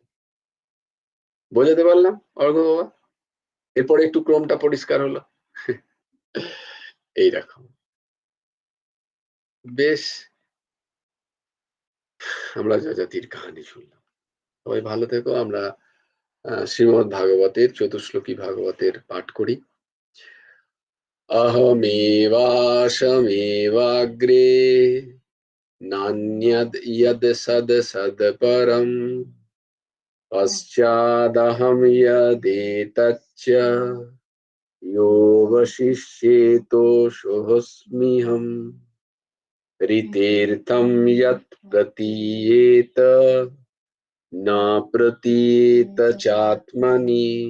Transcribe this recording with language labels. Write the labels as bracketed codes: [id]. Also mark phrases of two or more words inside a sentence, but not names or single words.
[bn] বোঝাতে পারলাম অর্ঘ বাবা? এরপরে একটু ক্রমটা পরিষ্কার হলো। এইরকম বেশ, আমরা যযাতির কাহিনী শুনলাম। সবাই ভালো থেকো। আমরা শ্রীমদ্ ভাগবতের চতুশ্লোকী ভাগবতের পাঠ করি। [sa] अहमेवाशमेवाग्रे नान्यद् यद् सदपरम् पश्चादहं यदेतच्च योऽवशिष्येतो सोऽस्म्यहम् ऋतेऽर्थं यत् प्रतीयेत न प्रतीयेत चात्मनि